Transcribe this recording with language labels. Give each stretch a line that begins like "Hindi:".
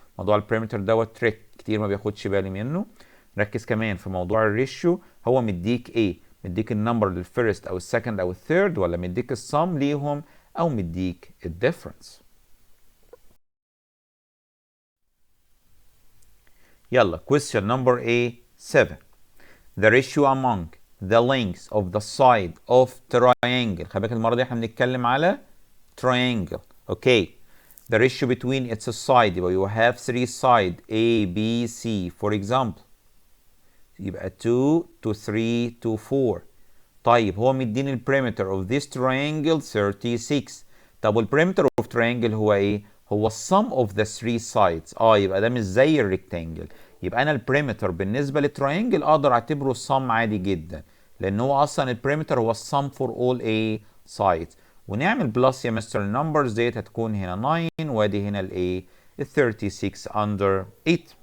Arabic: موضوع البريمتر دوت تريك كتير ما بياخدش بالي منه. ركز كمان في موضوع الريشيو، هو مديك ايه؟ مديك النمبر للفيرست او السكند او الثيرد، ولا مديك السم ليهم، او مديك الديفرنس؟ يلا
English: question number A7. The ratio among the lengths of the side of triangle.
Arabic: خلي بالك المرة دي احنا بنتكلم على triangle.
English: Okay. The ratio between its side،
Arabic: يبقى
English: you have three side A B C for example.
Arabic: يبقى 2 to 3 to 4. طيب هو مديني البريمتر
English: of this triangle
Arabic: 36. طب والبريمتر
English: of triangle
Arabic: هو ايه؟ هو
English: sum of the three sides.
Arabic: يبقى ده مش زي الريكتانجل. يبقى انا البريمتر بالنسبه للتراينجل اقدر اعتبره sum عادي جدا، لان هو اصلا البريمتر هو
English: sum for all a sides.
Arabic: ونعمل بلس يا مستر النمبرز ديت هتكون هنا 9 وادي هنا الايه؟ ال 36 under 8.